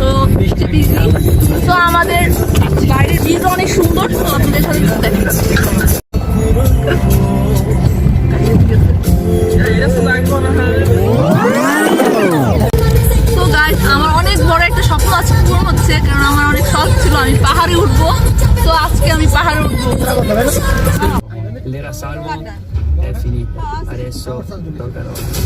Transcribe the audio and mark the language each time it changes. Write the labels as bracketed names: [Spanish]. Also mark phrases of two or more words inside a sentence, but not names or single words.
[Bangla] তো আমাদের গাড়ির ভিউ অনেক সুন্দর, তো আপনাদের সাথে দেখেন। তো গাইস আমার অনেক বড় একটা স্বপ্ন আজকে পূরণ হচ্ছে, কারণ আমার অনেক শখ ছিল আমি পাহাড়ে উঠবো। তো আজকে আমি পাহাড়ে উঠবো। [Italian] L'era salvo è finita, adesso tocca a noi.